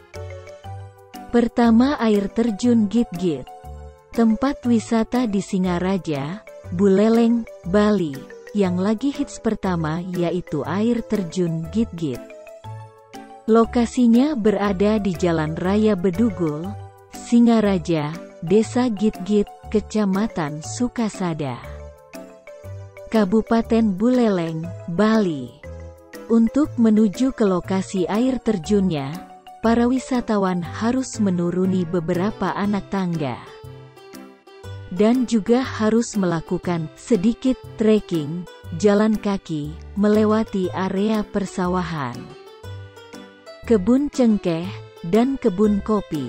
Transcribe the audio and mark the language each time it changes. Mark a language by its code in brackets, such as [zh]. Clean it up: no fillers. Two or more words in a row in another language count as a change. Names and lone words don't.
[id] Pertama, air terjun Git-Git. Tempat wisata di Singaraja, Buleleng, Bali, yang lagi hits pertama yaitu air terjun Git-Git. Lokasinya berada di Jalan Raya Bedugul, Singaraja, Desa Git-Git, Kecamatan Sukasada, Kabupaten Buleleng, Bali. Untuk menuju ke lokasi air terjunnya, para wisatawan harus menuruni beberapa anak tangga dan juga harus melakukan sedikit trekking, jalan kaki, melewati area persawahan, kebun cengkeh, dan kebun kopi.